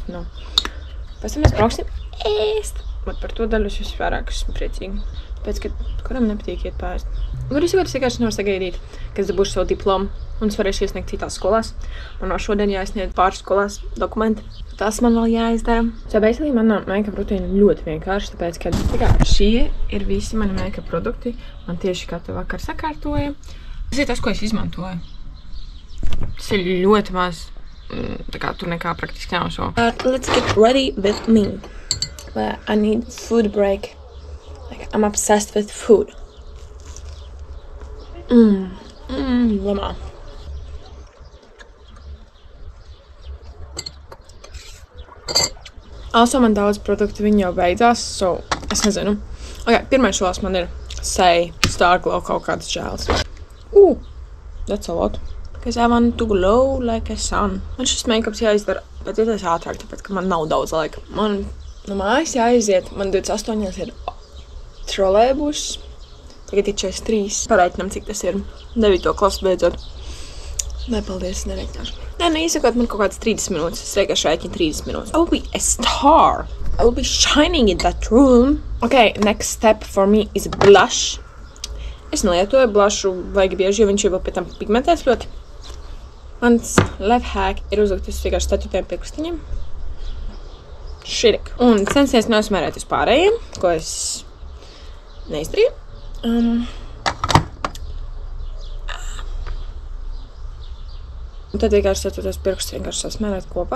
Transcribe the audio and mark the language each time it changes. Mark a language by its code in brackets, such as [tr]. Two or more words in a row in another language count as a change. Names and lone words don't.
[lv] Pēc tam mēs brauksim ēst. Bet par to daļu es visvairāk esmu priecīgi. Tāpēc, ka kuram nepatīk iet pārst. Kur es vienkārši nevaru sagaidīt, kad es dabūšu savu diplomu, un es varēšu iesniegt citās skolās. Man vēl šodien jāiesniedz pāris skolās dokumenti. Tas man vēl jāizdara. [en] So, basically, [lv] manā make-up rutīna ļoti vienkārši, tāpēc, ka šie ir visi mani make-up produkti. Man tieši katru vakar sakārtoja. Tas ir tas, ko es izmantoju. Tas ir ļoti maz, tā kā tur nekā praktiski nav šo. [en] Let's get ready with me. I need food break. Like, I'm obsessed with food. [lv] Lamā. Also, man daudz produktu viņi jau beidzās, so es nezinu. Ok, pirmais šos man ir Say Star Glow kaut kāds žēls. [en] That's a lot. Because I want to glow like a sun. [lv] Man šis make-ups jāizdara pēc iespējas ātrāk, tāpēc, ka man nav daudz laika. Man no mājas jāiziet, man 28 ir trolejbus, Tagad ir 43. Parēķinam, cik tas ir 9. klasu beidzot. Nē, paldies, nereiķināšu. Nē, īsakot, man kaut kāds 30 minūtes. Es vienkārši rēķinu 30 minūtes. [en] I will be a star. I will be shining in that room. Okay, next step for me is blush. [lv] Es nelietoju blushu vajag bieži, jo viņš jau pēc tam pigmentēs ļoti. Mans [en] life hack [lv] ir uzlikt uz vienkārši 4 pirkstiņiem. Širik. Un censties neuzmērēt uz pārējiem, ko es neizdarīju. Un tad vienkārši tos pirkstus vienkārši sasmērēt kopā.